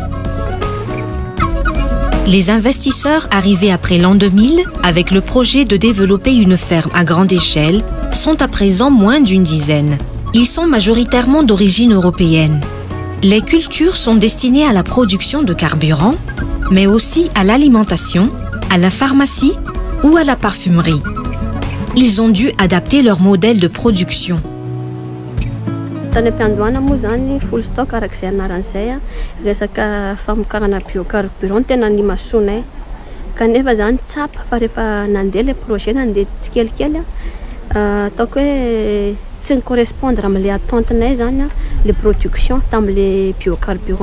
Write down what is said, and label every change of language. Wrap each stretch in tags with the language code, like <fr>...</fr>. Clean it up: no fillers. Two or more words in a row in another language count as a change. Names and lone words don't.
<fr>Les investisseurs arrivés après l'an 2000 avec le projet de développer une ferme à grande échelle sont à présent moins d'une dizaine. Ils sont majoritairement d'origine européenne. Les cultures sont destinées à la production de carburant, mais aussi à l'alimentation, à la pharmacie ou à la parfumerie. Ils ont dû adapter leur modèle de production.</fr> <mg>Tany am-piandohana moa zany</mg> <en>full stock</en> <mg>arak'izay anaran'izay resaka famokarana biocarburant tena ny masonay kanefa zany tsapa fa rehefa nandeha le projet nandeha tsikelikely ataoko hoe tsy correspondre am'le attente-nay zany le production tam'le biocarburant</mg>